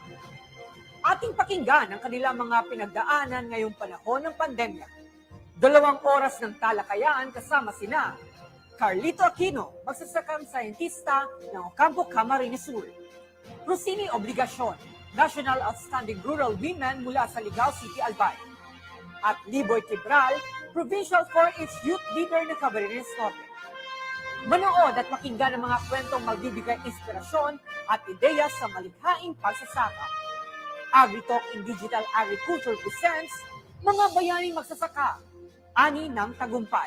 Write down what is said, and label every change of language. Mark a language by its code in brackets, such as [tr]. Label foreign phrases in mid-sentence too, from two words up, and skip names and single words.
[tl] Ating pakinggan ang kanilang mga pinagdaanan ngayong panahon ng pandemya. 2 oras ng talakayan kasama sina Carlito Aquino, magsasakang sayentista ng Ocampo, Camarines Sur; Rosini Obligacion, National Outstanding Rural Women mula sa Ligao City, Albay; at Liboy Quibral, [en] Provincial 4-H Youth Leader [tl] ng Camarines Norte. Manood at pakinggan ang mga kwentong magbibigay inspirasyon at ideya sa malikhaing pagsasaka. [en] AgriTalk in Digital Agriculture presents [tl] Mga Bayaning Magsasaka, Ani ng Tagumpay.